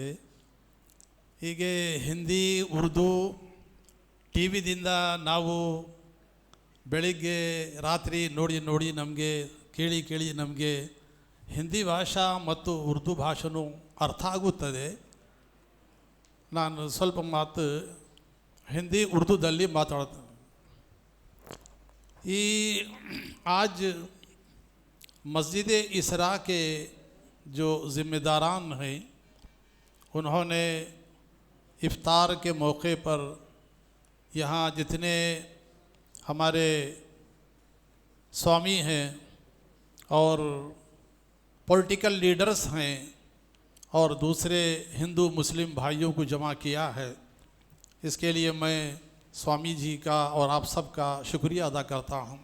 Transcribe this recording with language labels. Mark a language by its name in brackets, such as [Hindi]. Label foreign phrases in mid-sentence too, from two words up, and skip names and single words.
[Kannada] ಹೀಗೆ ಹಿಂದಿ, ಉರ್ದು ಟಿ ವಿದಿಂದ ನಾವು ಬೆಳಿಗ್ಗೆ ರಾತ್ರಿ ನೋಡಿ ನಮಗೆ ಕೇಳಿ ನಮಗೆ ಹಿಂದಿ ಭಾಷಾ ಮತ್ತು ಉರ್ದು ಭಾಷೆನೂ ಅರ್ಥ ಆಗುತ್ತದೆ. ನಾನು ಸ್ವಲ್ಪ ಮಾತು ಹಿಂದಿ ಉರ್ದುದಲ್ಲಿ ಮಾತಾಡ್ತೇನೆ. [Hindi] ಈ आज मस्जिद इसरा के जो ज़िम्मेदारान हैं, उन्होंने इफ्तार के मौके पर यहाँ जितने हमारे स्वामी हैं और [English] political leaders [Hindi] हैं और दूसरे हिंदू मुस्लिम भाइयों को जमा किया है, इसके लिए मैं स्वामी जी का और आप सब का शुक्रिया अदा करता हूँ.